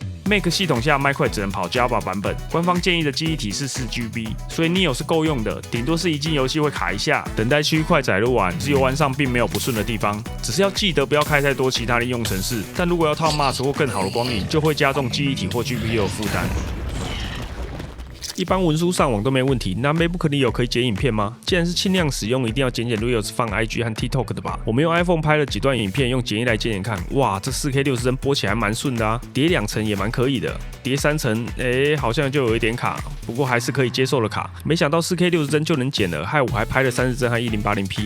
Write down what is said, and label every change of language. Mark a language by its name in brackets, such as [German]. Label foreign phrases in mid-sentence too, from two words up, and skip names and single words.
[Chinese] Mac 系統下麥塊只能跑 Java 版本，官方建議的記憶體是4GB， 所以 Neo 是夠用的，頂多是一進遊戲會卡一下，等待區塊載入完，是遊玩上並沒有不順的地方，只是要記得不要開太多其他的應用程式，但如果要套 MAS 或更好的光影，就會加重記憶體或 GPU 的負擔。一般文書上網都沒問題，那 MacBook Neo 可以剪影片嗎？既然是輕量使用，一定要剪 Reels 放 IG 和 TikTok 的吧？我們用 iPhone 拍了幾段影片，用剪映來剪看，哇，這 4K 60幀播起來蠻順的啊，疊2層也蠻可以的，疊3層，好像就有一點卡，不過還是可以接受的卡。沒想到 4K 60幀就能剪了，害我還拍了30幀和 1080P。